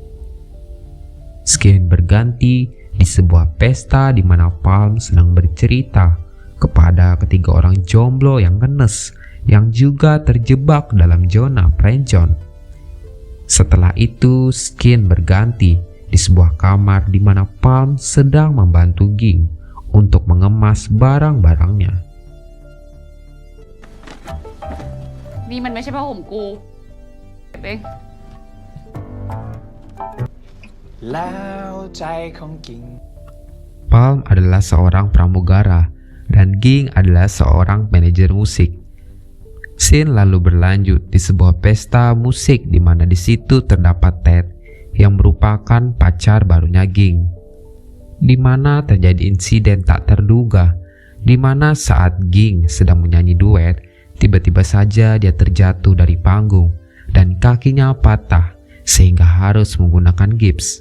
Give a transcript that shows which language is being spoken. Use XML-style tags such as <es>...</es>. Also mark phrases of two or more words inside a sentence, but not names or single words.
<id>Skin berganti di sebuah pesta di mana Palm sedang bercerita kepada ketiga orang jomblo yang ngenes yang juga terjebak dalam zona friendzone. Setelah itu, Skin berganti di sebuah kamar di mana Palm sedang membantu Ging untuk mengemas barang-barangnya.</id> <th>นี่มันไม่ใช่ผ้าห่มกูเอง แล้วใจของกิ่ง</th> <id>Palm adalah seorang pramugara dan Ging adalah seorang manajer musik. Scene lalu berlanjut di sebuah pesta musik di mana di situ terdapat Ted yang merupakan pacar barunya Ging. Di mana terjadi insiden tak terduga, di mana saat Ging sedang menyanyi duet, tiba-tiba saja dia terjatuh dari panggung dan kakinya patah sehingga harus menggunakan gips.</id>